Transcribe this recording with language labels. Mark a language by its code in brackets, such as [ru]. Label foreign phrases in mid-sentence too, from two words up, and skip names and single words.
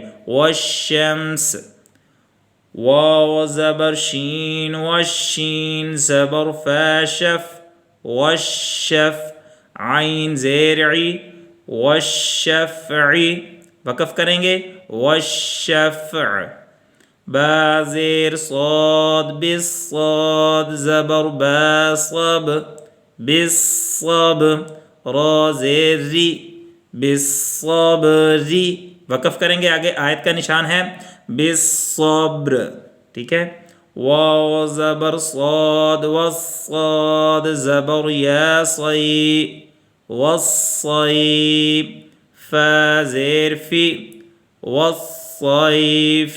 [ar] والشمس. [ur] واو زبر شین والشین زبر فاشف والشف عین زیر عی والشفعی. وقف کریں گے والشفع. با زیر صاد بالصاد زبر باصب بالصب را زیر ری بالصبری. وقف کریں گے، آگے آیت کا نشان ہے بالصبر، ٹھیک ہے. واو زبر صاد والصاد زبر یا صی والصیب فا زیر فی والصیف.